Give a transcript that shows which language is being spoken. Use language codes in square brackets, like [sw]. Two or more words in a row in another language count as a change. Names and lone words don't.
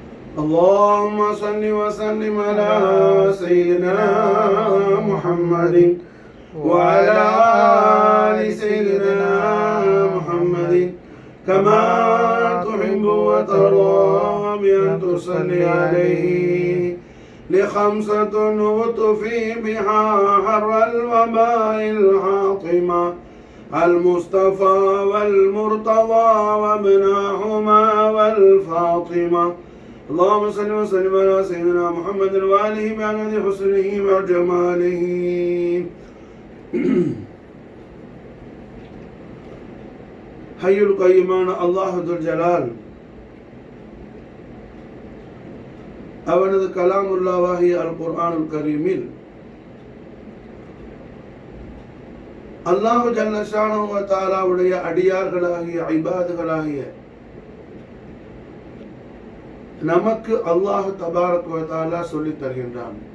[ar] اللهم صل وسلم على سيدنا محمد وعلى آل سيدنا محمد كما تحب وترضى بأن تصلي عليه لخمسة نطفي بها حر الوباء الحاطمة المصطفى والمرتضى وابناهما والفاطمة. اللهم صل وسلم على سيدنا محمد وآله بعدد حسنه وجماله. الحي القيوم الله ذو الجلال [ta] அவனது கலாமுல்லாவாகிய [ar] القرآن الكريم [ta] அல்லாஹ் [ar] جل شأنه وتعالى [ta] அடியார்களாகிய இபாதுகளாகிய நமக்கு அல்லாஹ் [ar] تبارك وتعالى [ta] சொல்லித் தருகின்றான்.